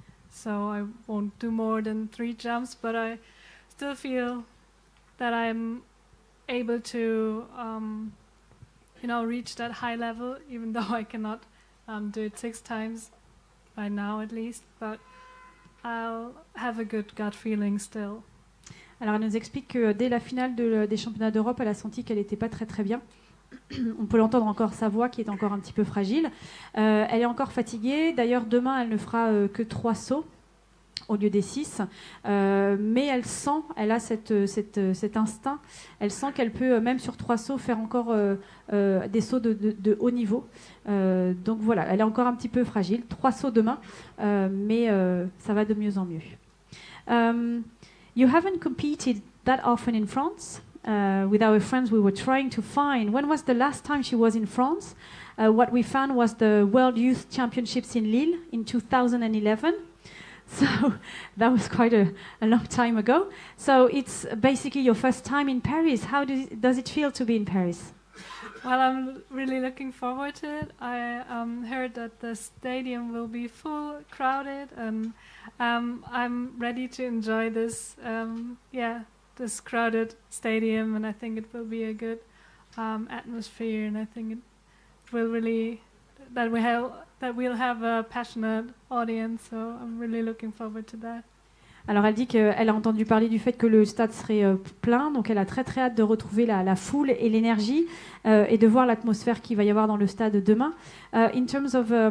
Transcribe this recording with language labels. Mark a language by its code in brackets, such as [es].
[en] So I won't do more than 3 jumps, but I still feel that I'm able to reach that high level, even though I cannot do it 6 times by now at least, but I'll have a good gut feeling still. [fr] Alors elle nous explique que dès la finale des championnats d'Europe, elle a senti qu'elle n'était pas très très bien. On peut l'entendre encore, sa voix qui est encore un petit peu fragile. Elle est encore fatiguée. D'ailleurs, demain, elle ne fera que 3 sauts au lieu des 6, mais elle a cet instinct, elle sent qu'elle peut, même sur 3 sauts, faire encore des sauts de haut niveau. Donc voilà, elle est encore un petit peu fragile. 3 sauts demain, mais ça va de mieux en mieux. [en] You haven't competed that often in France. With our friends, we were trying to find when was the last time she was in France. What we found was the World Youth Championships in Lille in 2011. So that was quite a long time ago. So it's basically your first time in Paris. How does it feel to be in Paris? Well, I'm really looking forward to it. I heard that the stadium will be full, crowded, and I'm ready to enjoy this crowded stadium, and I think it will be a good atmosphere, and I think it will really we'll have a passionate audience, so I'm really looking forward to that. [fr] Alors elle dit qu'elle a entendu parler du fait que le stade serait plein, donc elle a très très hâte de retrouver la foule et l'énergie et de voir l'atmosphère qu'il va y avoir dans le stade demain. [en] In terms of